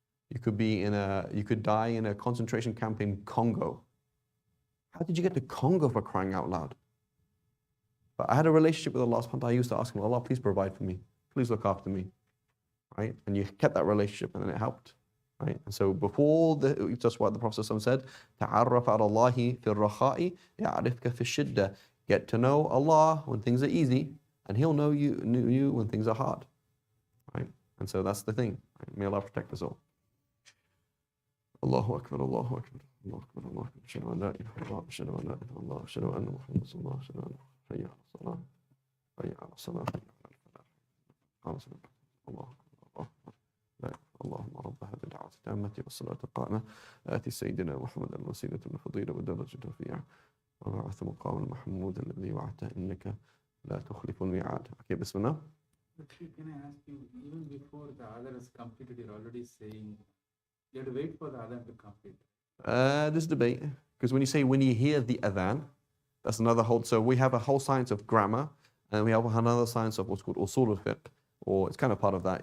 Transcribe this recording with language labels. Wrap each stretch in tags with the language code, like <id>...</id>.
<en>You could die in a concentration camp in Congo. How did you get to Congo, for crying out loud? But I had a relationship with Allah subhanahu wa ta'ala. I used to ask him, Allah, please provide for me. Please look after me. Right? And you kept that relationship, and then it helped. Right? And so that's what the Prophet said,</en> <ar>تَعَرَّفَ عَلَى اللَّهِ فِي الرَّخَاءِ يَعْرِفْكَ فِي الشِّدَّةِ.</ar> <en>Get to know Allah when things are easy, and He'll know you when things are hard. Right? And so that's the thing. Right? May Allah protect us all.</en> <ar>Allahu Akbar, Allahu Akbar, Allahu Akbar, Allahu Akbar. Ashhadu an la ilaha illallah, ashhadu an la ilaha illallah, ashhadu anna Muhammadan rasulullah, ashhadu anna hayya ala salah, hayya ala salah, hayya ala falah. Allah Akbar, Allah. اللهم رب هذه الدعوة التامة والصلاة القائمة آتي سيدنا محمد الوسيلة والفضيلة والدرجة الرفيعة وبعث مقام المحمود الذي وعدته إنك لا تخلف الميعاد.</ar> <en>Okay, Bismillah. Actually, can I ask you, even before the adhan is completed, you're already saying you have to wait for the adhan to complete? There's debate, because when you hear the adhan, that's another whole. So we have a whole science of grammar, and we have another science of what's called usul al-fiqh, or it's kind of part of that.</en>